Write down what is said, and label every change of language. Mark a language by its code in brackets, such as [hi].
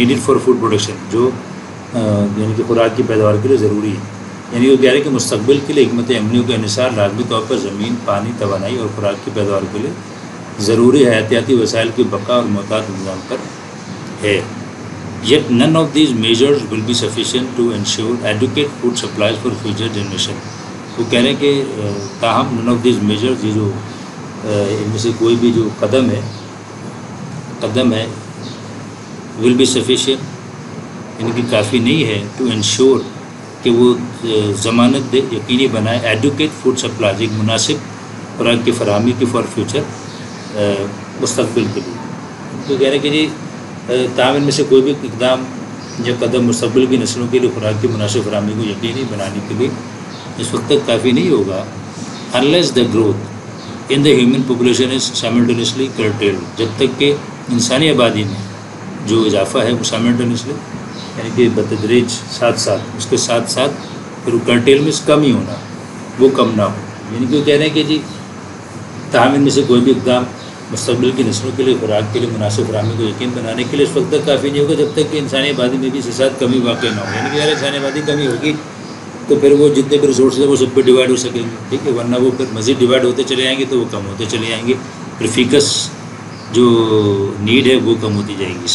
[en] needed for food production, [ur] جو یعنی کہ خوراک کی پیداوار کے لیے ضروری ہے. یعنی وہ کہہ رہے ہیں کہ مستقبل کے لیے حکمت عملیوں کا انحصار لازمی طور پر زمین، پانی، توانائی اور خوراک کی پیداوار کے لیے ضروری حیاتیاتی وسائل کی بقا اور محتاط انتظام پر ہے. [en] Yet none of these measures will be sufficient to ensure adequate food supplies for future generation. [ur] وہ کہہ رہے ہیں کہ تاہم [en] none of these measures، [ur] یہ جو ان میں سے کوئی بھی جو قدم ہے [en] will be sufficient، [ur] یعنی کہ کافی نہیں ہے [en] to ensure [ur] کہ وہ ضمانت دے، یقینی بنائے [en] adequate food supplies، [ur] ایک مناسب خوراک کی فراہمی کی [en] for future [ur] مستقبل کے لیے. تو کہہ رہے ہیں کہ جی تاہم ان میں سے کوئی بھی اقدام یا قدم مستقبل کی نسلوں کے لیے خوراک کی مناسب فراہمی کو یقینی بنانے کے لیے اس وقت تک کافی نہیں ہوگا. [en] unless the growth in the human population is simultaneously curtailed. [ur] جب تک کہ انسانی آبادی میں جو اضافہ ہے وہ simultaneously یعنی کہ بتدریج ساتھ ساتھ اس کے ساتھ ساتھ پھر وہ کرٹیل میں کم ہی ہونا وہ کم نہ ہو. یعنی کہ وہ کہہ رہے ہیں کہ جی تاہم ان میں سے کوئی بھی اقدام مستقبل کی نسلوں کے لیے خوراک کے لیے مناسب فراہمی کو یقین بنانے کے لیے اس وقت تک کافی نہیں ہوگا جب تک کہ انسانی آبادی میں بھی اس کے ساتھ کمی واقع نہ ہو. یعنی کہ اگر انسانی آبادی کمی ہوگی تو پھر وہ جتنے بھی ریسورسز ہیں وہ سب پہ ڈیوائڈ ہو سکیں گے, ٹھیک ہے, ورنہ وہ پھر مزید ڈیوائڈ ہوتے چلے جائیں گے تو وہ کم ہوتے چلے جائیں گے, پھر فیکس جو نیڈ ہے وہ کم ہوتی جائے گی.